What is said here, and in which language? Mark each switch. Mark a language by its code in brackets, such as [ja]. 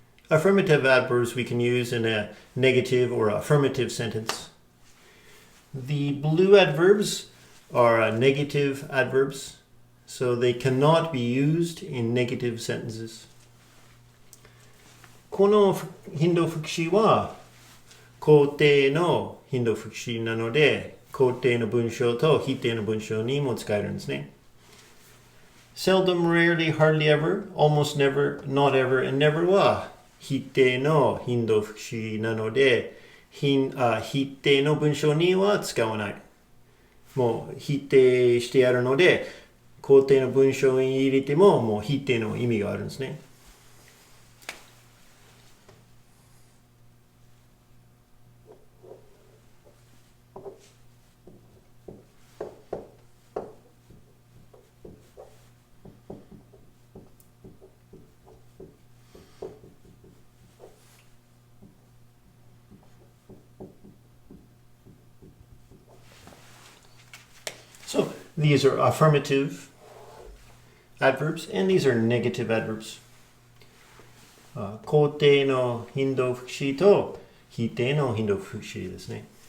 [en] Affirmative adverbs we can use in a negative or affirmative sentence. The blue adverbs are negative adverbs, so they cannot be used in negative sentences. [ja] この頻度副詞は肯定の頻度副詞なので、肯定の文章と否定の文章にも使えるんですね。 Seldom, rarely, hardly ever, almost never, not ever, and never は否定の頻度副詞なので、否定の文章には使わない。もう否定してやるので、肯定の文章に入れてももう否定の意味があるんですね。 [en] So these are affirmative adverbs and these are negative adverbs. [ja] 肯定の頻度副詞と否定の頻度副詞ですね。